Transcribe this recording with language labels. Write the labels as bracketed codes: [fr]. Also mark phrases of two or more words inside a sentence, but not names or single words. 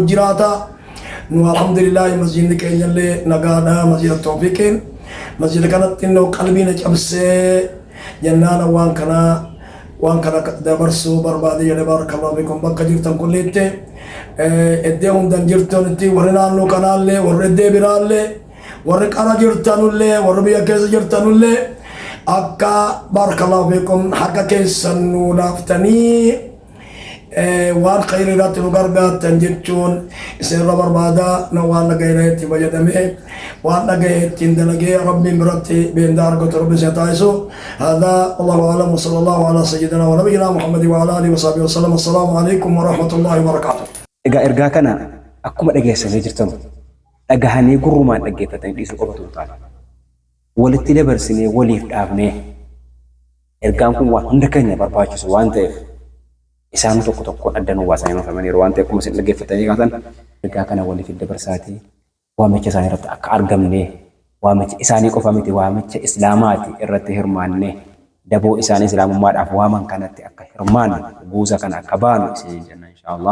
[om] jiraata nu alhamdulillahi masjidni keenyallee nagaadha masjida tawfiiqiin masjida kanatti innoo qalbiina cabsee jannaan waan kana dabarsuu barbaade jedhe [ar] بارك الله فيكم [om] bakka jirtan kulliitti eddee hundan jirtanitti warri naannoo kanaallee warri eddee biraallee warri qara jirtanullee warri biyya keessa jirtanullee akka [ar] بارك الله فيكم [om] harka keessan nu laaftanii waan khayri irratti nu gargaartan jechuun isinirra barbaadaa na waan dhaga'e itti fayyadamee waan dhaga'e ittiin dalagee rabbiin biratti beendaa argatu rabbi isa taasisu hada [ar] والله أعلم وصلى الله على سيدنا ونبينا محمد وعلى آله وصحبه وسلم السلام عليكم ورحمة الله وبركاته. [om] Egaa ergaa kana akkuma dhageessanii jirtan dhagahanii gurrumaan dhaggeeffatanii dhiisuu qofatu hin taane walitti dabarsinee waliif dhaafnee ergaan kun waan hunda keenya barbaachisu waan ta'eef isaan tokko tokkoon addan waasaa hin hafamaniiru waan ta'eef akkuma isin dhaggeeffatanii kaatan ergaa kana waliif dabarsaati waamicha isaanii irratti akka argamne waamicha isaanii qofa miti waamicha islaamaati irratti hirmaannee daboo isaanii islaamummaadhaaf waaman kanatti akka hirmaannu buusa kana akka baanu isin jenna inshaallah.